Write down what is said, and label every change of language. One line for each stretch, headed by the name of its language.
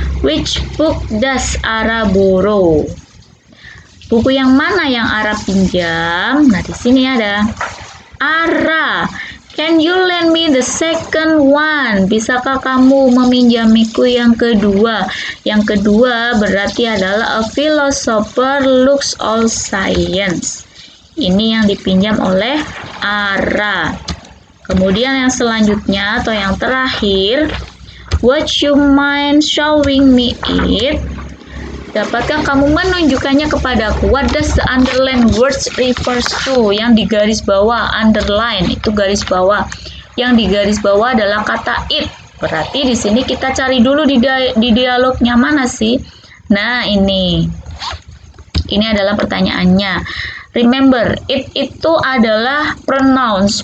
English: Which book does Ara borrow?
Indonesian: Buku yang mana yang Ara pinjam? Nah, di sini ada Ara.
English: Can you lend me the second one?
Indonesian: Bisakah kamu meminjamiku yang kedua? Yang kedua berarti adalah
English: a philosopher looks all science.
Indonesian: Ini yang dipinjam oleh Ara. Kemudian yang selanjutnya atau yang terakhir,
English: would you mind showing me it?
Indonesian: Dapatkah kamu menunjukkannya kepadaku?
English: What does the underline words refers to?
Indonesian: Yang di garis bawah, underline itu garis bawah. Yang di garis bawah adalah kata it. Berarti di sini kita cari dulu di dialognya mana sih? Nah, ini. Ini adalah pertanyaannya. Remember, it itu adalah pronouns.